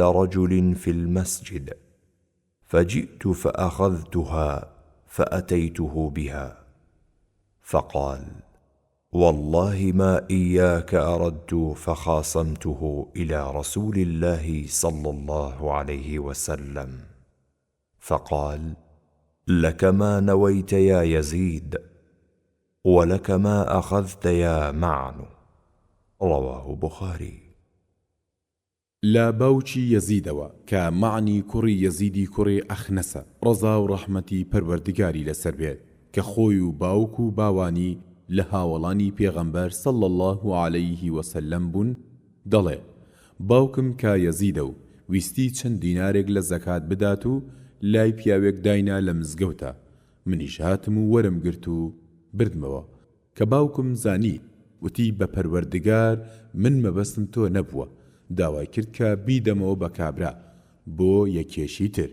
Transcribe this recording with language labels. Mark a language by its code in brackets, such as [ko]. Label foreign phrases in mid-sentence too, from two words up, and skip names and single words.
[ar] رجل في المسجد، فجئت فأخذتها فأتيته بها، فقال: والله ما إياك أردت، فخاصمته إلى رسول الله صلى الله عليه وسلم، فقال: لك ما نويت يا يزيد، ولك ما أخذت يا معن. رواه بخاري. [ckb] لا باوچی یەزیدەوە کە معنی کوڕی یەزیدی کوڕی ئەخنەسە ڕەزا و ڕەحمەتی پەروەردگاری لەسەر بێت کە خۆی و باوک و باوانی لە هاوڵانی پێغەمبەر [ar] صلی الله عليه وسلم [ckb] بوون، دەڵێ: باوکم کا یەزیدە و ویستی چەند دینارێک لە زەکات بدات و لای پیاوێک داینا لە مزگەوتە، منیش هاتم و وەرم گرت و بردمەوە کە باوکم زانی وتی بە پەروەردگار من مەبەستم تۆ نەبووە، داوای کرد کە بیدەمەوە بە کابرا بۆ یەکێشی تر.